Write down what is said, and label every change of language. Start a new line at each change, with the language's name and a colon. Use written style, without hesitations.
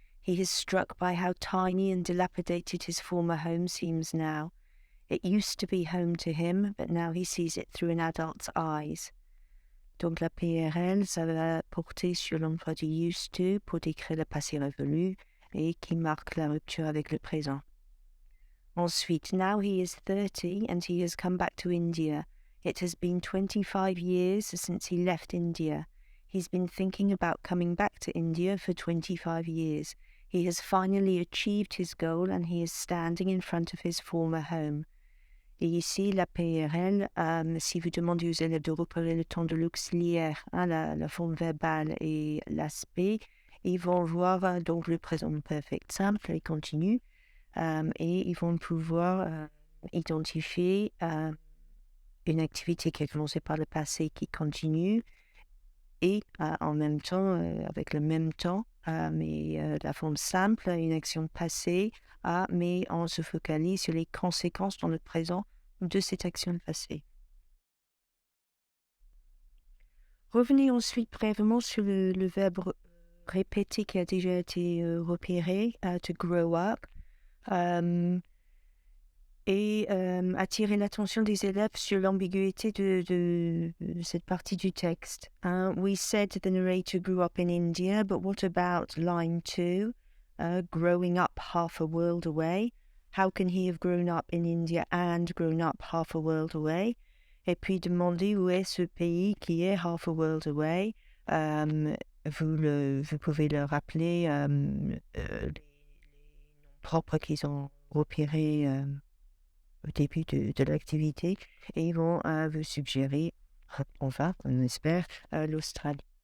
English: He is struck by how tiny and dilapidated his former home seems now. It used to be home to him, but now he sees it through an adult's eyes.
French: Donc la PRL, ça va porter sur l'emploi du used to pour décrire le passé révolu et qui marque la rupture avec le présent.
English: Ensuite, now he is 30 and he has come back to India. It has been 25 years since he left India. He's been thinking about coming back to India for 25 years. He has finally achieved his goal and he is standing in front of his former home.
French: Et ici, la PRL, si vous demandez aux élèves de repérer le temps de l'auxiliaire, la forme verbale et l'aspect, ils vont voir donc le présent perfect simple et continu, et ils vont pouvoir identifier une activité qui a commencé par le passé qui continue, et en même temps, avec le même temps, mais la forme simple, une action passée, mais on se focalise sur les conséquences dans le présent de cette action passée. Revenez ensuite brièvement sur le verbe répété qui a déjà été repéré, to grow up, et attirer l'attention des élèves sur l'ambiguïté de cette partie du texte.
English: We said the narrator grew up in India, but what about line 2, growing up half a world away? How can he have grown up in India and grown up half a world away?
French: Et puis demander où est ce pays qui est
English: half a world away.
French: Vous pouvez le rappeler, les noms propres qu'ils ont repérés au début de l'activité, et ils vont vous suggérer, on espère, l'Australie.